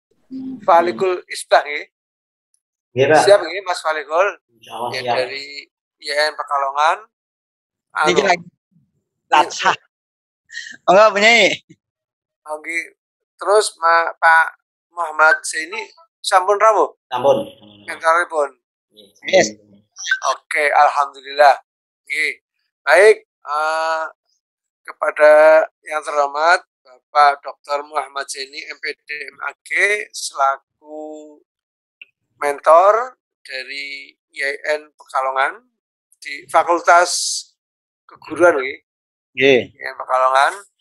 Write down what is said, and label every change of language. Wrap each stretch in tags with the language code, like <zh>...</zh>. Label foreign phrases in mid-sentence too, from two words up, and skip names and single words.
<id>Falikul Isbah nggih. Siap nggih Mas Falikul? Ya, dari IAIN Pekalongan. Niki lagi latah. Enggak punya. Oke. Terus Pak Muhammad Zaini</id> <jv>sampun rawuh?</jv> <id>Sampun. Mentoripun. Yes. Oke, alhamdulillah. Oke. Baik, kepada yang terhormat Bapak Dr. Muhammad Zaini MPD MAG selaku mentor dari IAIN Pekalongan di Fakultas Keguruan IAIN Pekalongan.</id>